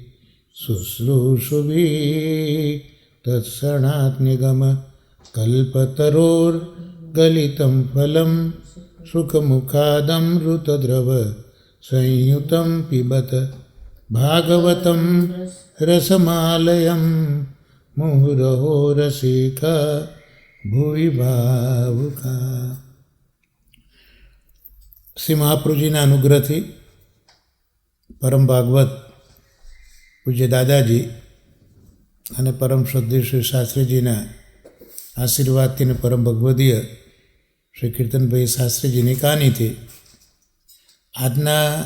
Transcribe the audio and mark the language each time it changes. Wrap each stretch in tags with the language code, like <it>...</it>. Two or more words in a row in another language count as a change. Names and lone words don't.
<sa>शुश्रूषुभिः तत्सणात्निगमकल्पतरोर्गलितं फलं सुखमुखादमृतद्रव संयुतं पिबत भागवतं रसमालयं मुहुरहो रसिका भुवि भावुका।</sa> <gu>શ્રી મહાપ્રભુજીના અનુગ્રહથી પરમ ભાગવત પૂજ્ય દાદાજી અને પરમ શ્રદ્ધેય શ્રી શાસ્ત્રીજીના આશીર્વાદથી અને પરમ ભગવદીય શ્રી કીર્તનભાઈ શાસ્ત્રીજીની કહાનીથી આજના</gu>